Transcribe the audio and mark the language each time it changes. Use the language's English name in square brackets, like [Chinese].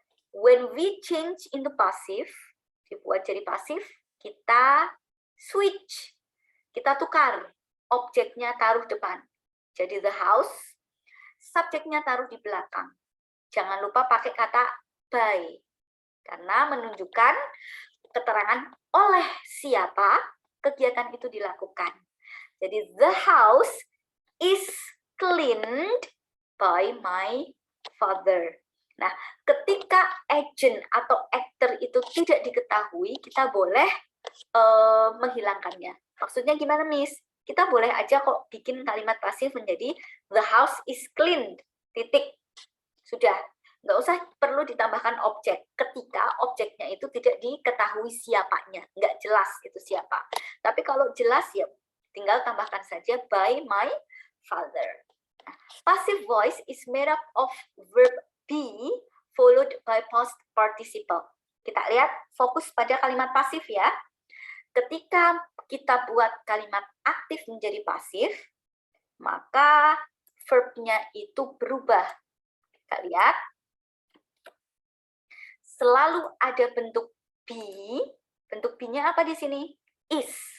[English] When we change into passive, [Indonesian] dibuat jadi pasif, kita switch, kita tukar, objeknya taruh depan. Jadi [English] the house, [Indonesian] subjeknya taruh di belakang. Jangan lupa pakai kata by, karena menunjukkan keterangan oleh siapa kegiatan itu dilakukan. Jadi [English] the house is cleaned by my father. [Indonesian] Nah, ketika agent atau actor itu tidak diketahui, kita boleh menghilangkannya. Maksudnya gimana, Miss? Kita boleh aja kok bikin kalimat pasif menjadi [English] the house is cleaned, [Indonesian] titik. Sudah, nggak usah perlu ditambahkan objek. Ketika objeknya itu tidak diketahui siapanya, nggak jelas itu siapa. Tapi kalau jelas ya tinggal tambahkan saja [English] by my father. Nah, passive voice is made up of verb be followed by past participle. [Indonesian] Kita lihat fokus pada kalimat pasif ya. Ketika kita buat kalimat aktif menjadi pasif, maka verbnya itu berubah. Kita lihat. Selalu ada bentuk be. Bentuk be-nya apa di sini? Is.